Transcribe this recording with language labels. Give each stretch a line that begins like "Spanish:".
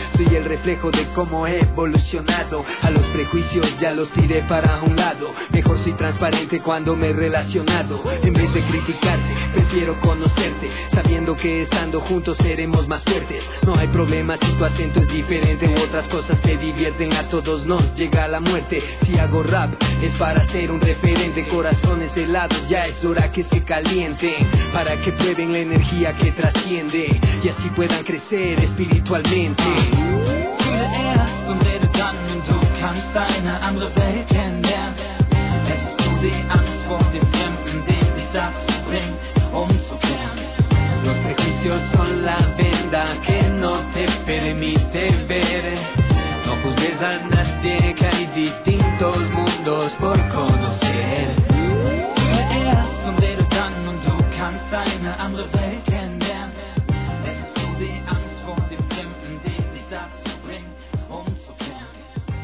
Spanish: soy el reflejo de cómo he evolucionado, a los prejuicios ya los tiré para un lado, mejor soy transparente cuando me he relacionado, en vez de criticarte, prefiero conocerte, sabiendo que estando juntos seremos más fuertes, no hay problema si tu acento es diferente u otras cosas te digo. Divierten a todos nos llega la muerte. Si hago rap es para ser un referente. Corazones helados, ya es hora que se calienten, para que prueben la energía que trasciende y así puedan crecer espiritualmente.
German: Fühle erst und rede dann, und du kannst deine andere Welt kennenlernen. Es ist nur die Angst vor dem Fremden, den dich dazu bringt, umzukehren.
Spanish: Los prejuicios son la venda que no te permite ver. No juzgues a nadie, que hay distintos mundos por conocer.
German: Fühle erst und rede dann, und du kannst deine andere Welt kennenlernen. Es ist nur die Angst vor dem Fremden, die dich dazu bringt, umzukehren.